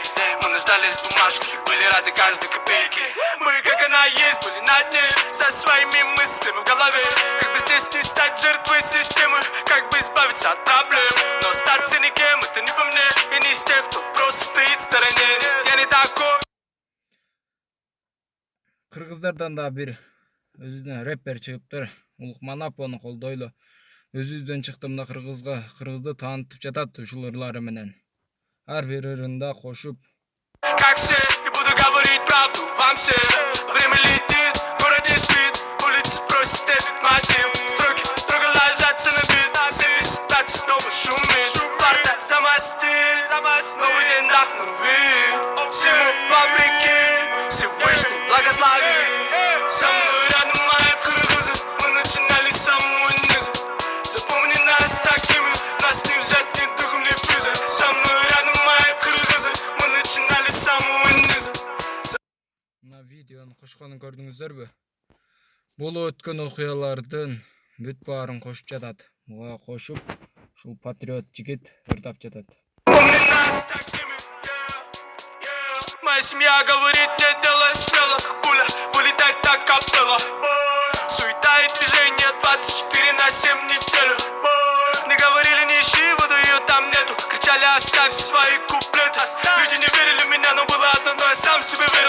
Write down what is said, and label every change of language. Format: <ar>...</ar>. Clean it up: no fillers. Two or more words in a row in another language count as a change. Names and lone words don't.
<ru>Мы нуждались в бумажке, были рады каждой копейке. Мы, как она есть, были на дне со своими мыслями в голове. Как бы здесь не стать жертвой системы, как бы избавиться от проблем. Но стать никем, это не по мне. Я не из тех, кто просто стоит в стороне. Я не такой.</ru> <ky>Кыргыздардан да бир өзүнө рэпер чыгыптыр. Улукман Аппону колдойлу. Өзүбүздөн чыкты мына кыргызды таанытып жатат ушул ырлары менен. Ар бир ырында кошуп.</ky> <ru>Как все, и буду говорить правду вам всем. Время летит, город не спит. Улицы просят этот мотив. Строки строго ложатся на бит. 75 снова шумит. Фарта замостит. Новый день нахнул вид. Всему вопреки, Всевышний благослови. Со мной рядом мои кыргызы. Мы начинали с самого низа. Запомни нас такими. Нас не взять ни духом, ни физой. Со мной рядом мои кыргызы. Мы начинали с самого низа.</ru> <ky>Мына видеону кошконун көрдүңүздөрбү? Болуп өткөн окуялардын бүт баарын кошуп жатат. Буга кошуп, ушул патриот жигит ырдап жатат.</ky> <ru>Помни нас такими, Моя семья говорит, не делай смело. Пуля вылетает так капелла. Суета и движение 24/7 неделю. Не говорили, не ищи воду, ее там нету. Кричали, оставь свои куплеты. Люди не верили в меня, но было одно, но я сам себе верил.</ru>